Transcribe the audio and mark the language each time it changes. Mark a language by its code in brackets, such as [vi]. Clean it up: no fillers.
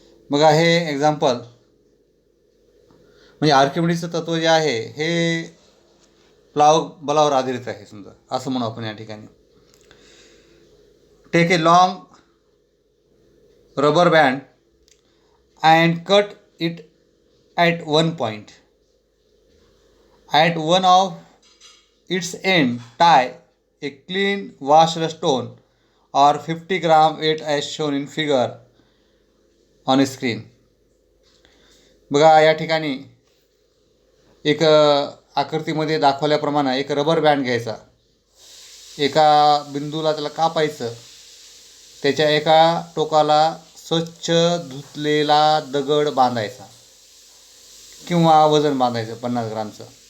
[mr] बघा हे एक्झाम्पल म्हणजे आर्किमिडीजचं तत्व जे आहे हे प्लावक बलावर आधारित आहे, समजा असं म्हणू आपण या ठिकाणी. [en] Take a long rubber band and cut it at one point. At one of its end tie a clean washed stone और 50 gram weight as shown in figure on a screen. [mr] बघा या ठिकाणी एक आकृतीमध्ये दाखवल्याप्रमाणे एक रबर बँड घ्यायचा, एका बिंदूला त्याला कापायचं, त्याच्या एका टोकाला स्वच्छ धुतलेला दगड बांधायचा किंवा वजन बांधायचं 50 ग्रामचं.